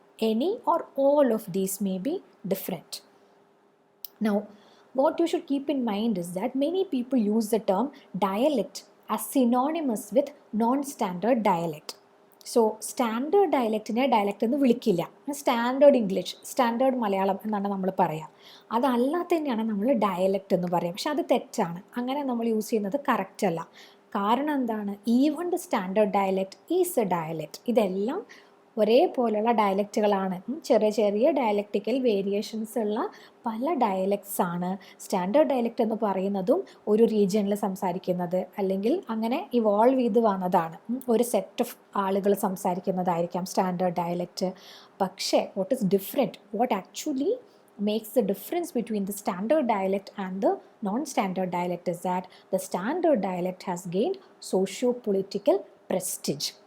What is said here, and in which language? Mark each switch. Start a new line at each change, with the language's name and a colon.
English: Any or all of these may be different. Now, what you should keep in mind is that many people use the term dialect as synonymous with non-standard dialect.
Malayalam: So, standard dialectine dialect എന്ന് വിളിക്കില്ല. Standard English, standard Malayalam എന്നാണ് നമ്മൾ പറയുക. അതല്ലാത്ത തന്നെയാണ് നമ്മൾ dialect എന്ന് പറയുക. പക്ഷെ അത് തെറ്റാണ്. അങ്ങനെ നമ്മൾ യൂസ് ചെയ്യുന്നത് കറക്റ്റ് അല്ല. കാരണം എന്താണ്?
English: Even the standard dialect is a dialect.
Malayalam: ഇതെല്ലാം ഒരേപോലുള്ള ഡയലക്റ്റുകളാണ്. ചെറിയ ചെറിയ ഡയലക്റ്റിക്കൽ വേരിയേഷൻസ് ഉള്ള പല ഡയലക്ട്സ് ആണ്. സ്റ്റാൻഡേർഡ് ഡയലക്റ്റ് എന്ന് പറയുന്നതും ഒരു റീജിയനിൽ സംസാരിക്കുന്നത്, അല്ലെങ്കിൽ അങ്ങനെ ഇവോൾവ് ചെയ്ത് വന്നതാണ്. ഒരു സെറ്റ് ഓഫ് ആളുകൾ സംസാരിക്കുന്നതായിരിക്കാം സ്റ്റാൻഡേർഡ് ഡയലക്റ്റ്.
English: പക്ഷേ what is different, what actually makes the difference between the standard dialect and the non-standard dialect is that the standard dialect has gained socio-political prestige.